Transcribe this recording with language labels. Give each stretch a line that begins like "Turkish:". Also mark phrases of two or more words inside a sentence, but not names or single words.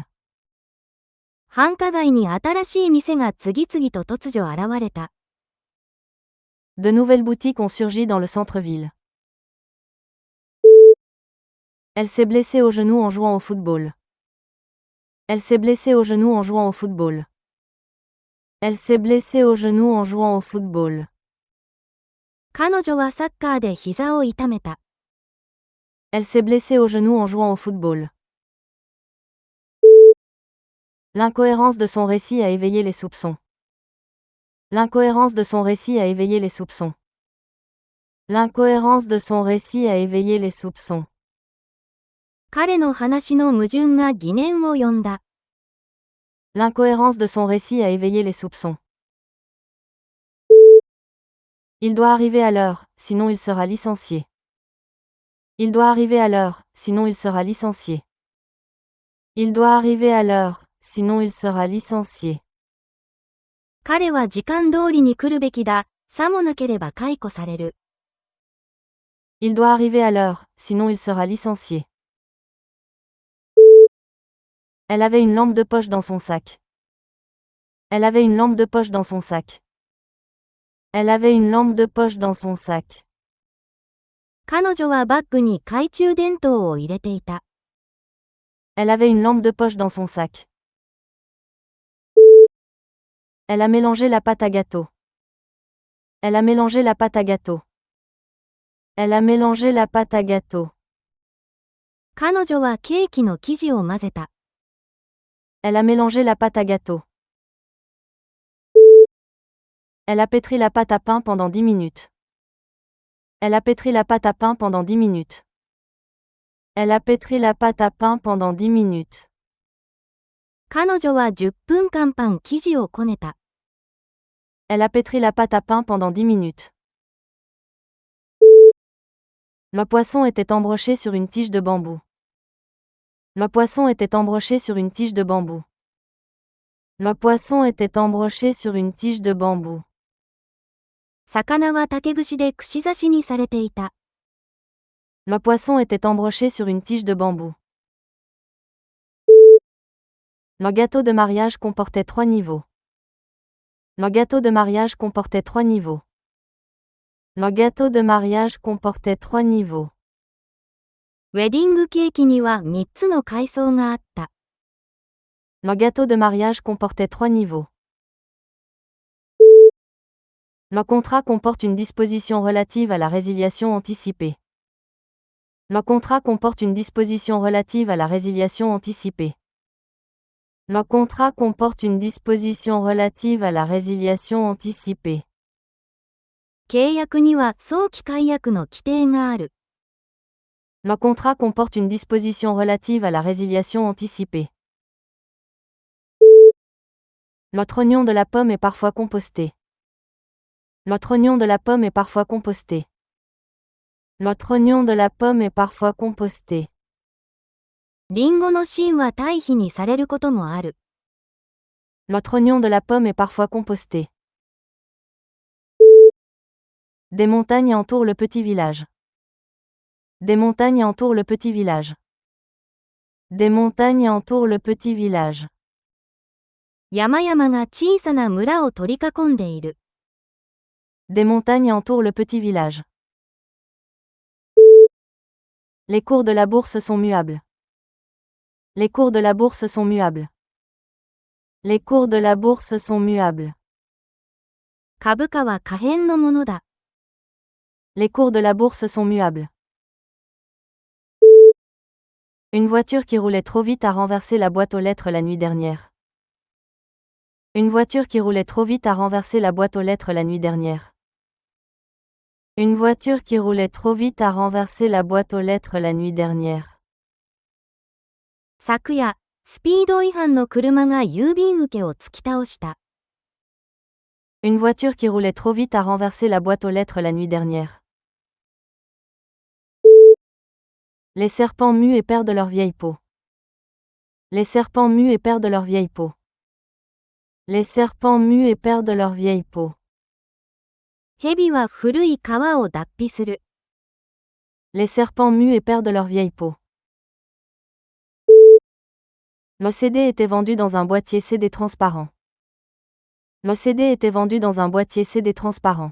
Japanese: 繁華街に新しい店が次々と突如現れた。
French: De nouvelles boutiques ont surgi dans le centre-ville. Elle s'est blessée au genou en jouant au football. Elle s'est blessée au genou en jouant au football. Elle s'est blessée au genou en jouant au football.
Japanese: 彼女はサッカーで膝を痛めた。
French: Elle s'est blessée au genou en jouant au football. L'incohérence de son récit a éveillé les soupçons. L'incohérence de son récit a éveillé les soupçons. L'incohérence de son récit a éveillé les soupçons.
Japanese: 彼の話の矛盾が疑念を呼んだ。
French: L'incohérence de son récit a éveillé les soupçons. Il doit arriver à l'heure, sinon il sera licencié. Il doit arriver à l'heure, sinon il sera licencié. Il doit arriver à l'heure, sinon il sera licencié.
Japanese: 彼は時間通りに来るべきだ。さもなければ解雇される。
French: Il doit arriver à l'heure, sinon il sera licencié. Elle avait une lampe de poche dans son sac. Elle avait une lampe de poche dans son sac. Elle avait une lampe de poche dans son sac.
Japanese: 彼女はバッグに懐中電灯を入れていた。
French: Elle avait une lampe de poche dans son sac. Elle a mélangé la pâte à gâteau. Elle a mélangé la pâte à gâteau. Elle a mélangé la pâte à gâteau.
Japanese: 彼女はケーキの生地を混ぜた。
French: Elle a mélangé la pâte à gâteau. Elle a pétri la pâte à pain pendant 10 minutes. Elle a pétri la pâte à pain pendant 10 minutes. Elle a pétri la pâte à pain pendant 10 minutes.
Japanese: 彼女は10分間パン生地をこねた。
French: Elle a pétri la pâte à pain pendant 10 minutes. Le poisson était embroché sur une tige de bambou. Le poisson était embroché sur une tige de bambou. Le poisson était embroché sur une tige de bambou.
Japanese: 魚は竹串で串刺しにされていた。
French: Le poisson était embroché sur une tige de bambou. Le gâteau de mariage comportait 3 niveaux. Le gâteau de mariage comportait 3 niveaux. Le gâteau de mariage comportait 3 niveaux.
Japanese: ウェディングケーキには3つの階層があった。
French: Le gâteau de mariage comportait 3 niveaux. Le contrat comporte une disposition relative à la résiliation anticipée. Le contrat comporte une disposition relative à la résiliation anticipée. Le contrat comporte une disposition relative à la résiliation anticipée.
Japanese: 契約には早期解約の規定がある。
French: Le contrat comporte une disposition relative à la résiliation anticipée. L'autre oignon de la pomme est parfois composté. L'autre oignon de la pomme est parfois composté. L'autre oignon de la pomme est parfois composté.
Japanese: リンゴの芯は堆肥にされることもある。
French: L'autre oignon de la pomme est parfois composté. Des montagnes entourent le petit village. Des montagnes entourent le petit village. Des montagnes entourent le petit village.
Japanese: 山々が小さな村を取り囲んでいる。
French: Des montagnes entourent le petit village. Les cours de la bourse sont muables. Les cours de la bourse sont muables. Les cours de la bourse sont muables.
Japanese: 株価は可変のものだ。
French: Les cours de la bourse sont muables. Une voiture qui roulait trop vite a renversé la boîte aux lettres la nuit dernière. Une voiture qui roulait trop vite a renversé la boîte aux lettres la nuit dernière. Une voiture qui roulait trop vite a renversé la boîte aux lettres la nuit dernière.
Japanese: 昨夜、スピード違反の車が郵便受けを突き倒した。
French: Une voiture qui roulait trop vite a renversé la boîte aux lettres la nuit dernière. Les serpents muent et perdent leur vieille peau. Les serpents muent et perdent leur vieille peau. Les serpents muent et perdent leur vieille peau.
Japanese: 蛇は古い皮を脱皮する。
French: Les serpents muent et perdent leur vieille peau. Le CD était vendu dans un boîtier CD transparent. Le CD était vendu dans un boîtier CD transparent.